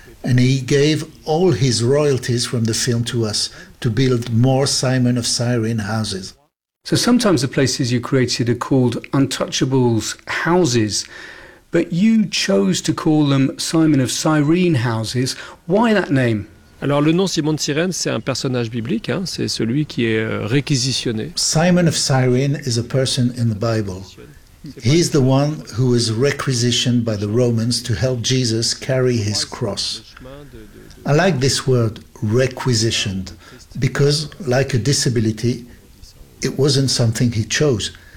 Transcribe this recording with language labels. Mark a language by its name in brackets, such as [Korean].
[English] And he gave all his royalties from the film to us to build more Simon of Cyrene houses. So sometimes the places you created are called Untouchables houses, but you chose to call them Simon of Cyrene houses. Why that name? [French] Alors le nom Simon de Cyrène, c'est un personnage biblique, hein, c'est celui qui est réquisitionné. [English] Simon of Cyrene is a person in the Bible. He is the one who was requisitioned by the Romans to help Jesus carry his cross. I like this word, requisitioned, because like a disability, it wasn't something he chose.